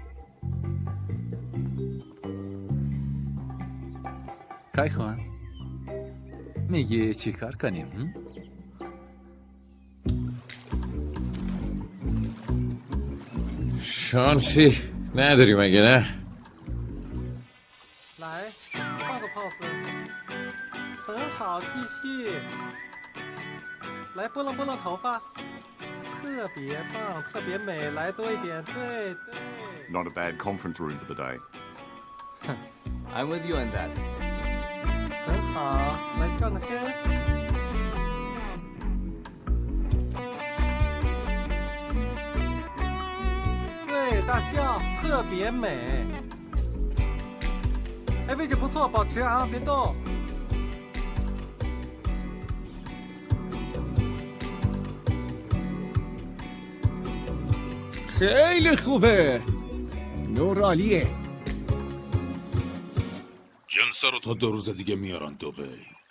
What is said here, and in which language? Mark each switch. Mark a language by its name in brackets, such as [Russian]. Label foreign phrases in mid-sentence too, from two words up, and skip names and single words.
[Persian] کای خواهم میگی چی کار کنیم؟ شانسی نداری مگه نه؟ [Chinese] 来，换个 pose， 很好，继续。来，拨弄拨弄头发，特别棒，特别美，来多一点，对对。 [English] Not a bad conference room for the day. I'm with you on that. [Chinese] 很好，来转个身。对，大笑，特别美。哎，位置不错，保持啊，别动。 [Persian] خیلی خوبه. نور عالیه. جنسا رو تا 2 روز دیگه میارن دبی.